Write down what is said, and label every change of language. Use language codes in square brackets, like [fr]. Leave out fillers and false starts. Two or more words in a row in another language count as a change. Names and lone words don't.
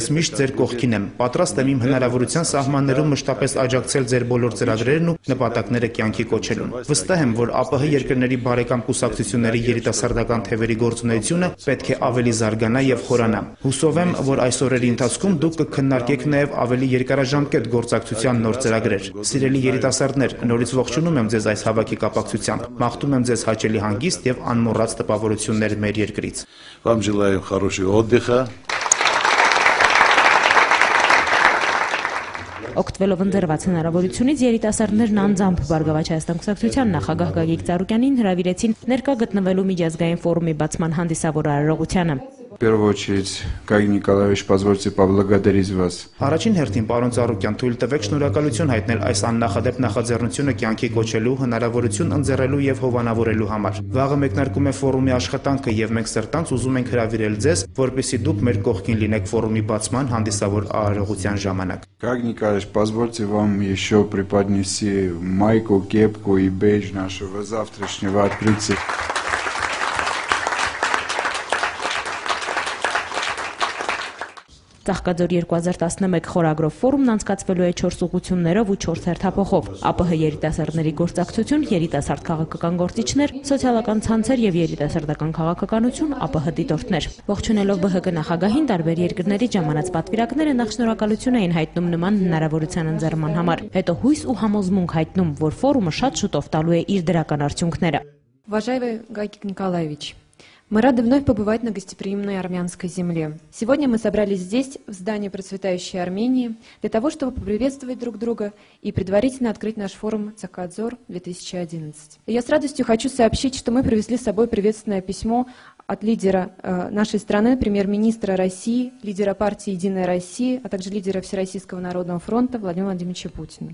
[hy] ես միշտ ձեր կողքին եմ, պատրաստ եմ իմ հնարավորության սահմաններում մշտապես աջակցել ձեր բոլոր ծրագրերն ու նպատակները կյանքի կոչելուն։ Վստահ եմ, որ ԱՊՀ երկրների բարեկամ կուսակցությունների երիտասարդական թևերի գործունեությունը պետք է ավելի զարգանա եւ խորանա։ Հուսով եմ, որ այս օրերի ընթացքում դուք կքննարկեք նաեւ ավելի երկարաժամկետ գործակցության նոր ծրագրեր։ Սիրելի երիտասարդներ, նորից ողջունում եմ ձեզ այս հավաքի կապակցությամբ։ Մաղթում եմ ձեզ հաճելի հանգիստ եւ անմոռաց տպավորություններ մեր երկրից։ [ru] Вам желаю хорошего отдыха. [hy] Օգտվելով ընձեռված հնարավորությունից երիտասարդներն անձամբ Բարգավաճ Հայաստան կուսակցության նախագահ Գագիկ Ծառուկյանին հրավիրեցին ներկա գտնվելու միջազգային ֆորումի բացման հանդիսավոր արարողությանը։ [ru] В первую очередь, Гагик Николаевич, позвольте поблагодарить вас. [hy] Առաջին հերթին, պարոն Ծառուկյան, թույլ տվեք շնորհակալություն հայտնել այս աննախադեպ նախաձեռնությունը կյանքի կոչելու, հնարավորություն ընձեռելու եւ հովանավորելու համար։ Վաղը մեկնարկում է ֆորումի աշխատանքը եւ մենք սրտանց уզում ենք հրավիրել ձեզ, որպեսզի դուք մեր кողքին լինեք ֆորումի բացման հանդիսավոր արարողության ժամանակ։ [ru] Гагик Николаевич, позвольте вам еще преподнести майку, кепку и бейдж нашего завтрашнего открытия. [hy] Ծաղկաձոր 2011 խորագրով ֆորումն անցկացվելու է 4 ուղղություններով ու 4 հերթափոխով։ ԱՊՀ երիտասարդների գործակցություն, երիտասարդ քաղաքական գործիչներ, սոցիալական ցանցեր եւ երիտասարդական քաղաքականություն, ԱՊՀ դիտորդներ։ Ողջունելով ԲՀԿ նախագահին տարբեր երկրների ժամանած պատվիրակները նախ շնորհակալություն էին հայտնում նման հնարավորության ընձեռման համար, հետո հույս ու համոզմունք հայտնում, որ ֆորումը շատ շուտով տալու է իր դրական արդյունքները։ [ru] Уважаемый Гагик Николаевич, мы рады вновь побывать на гостеприимной армянской земле. Сегодня мы собрались здесь, в здании процветающей Армении, для того, чтобы поприветствовать друг друга и предварительно открыть наш форум «Цахкадзор 2011». И я с радостью хочу сообщить, что мы привезли с собой приветственное письмо от лидера нашей страны, премьер-министра России, лидера партии «Единая Россия», а также лидера Всероссийского народного фронта Владимира Владимировича Путина.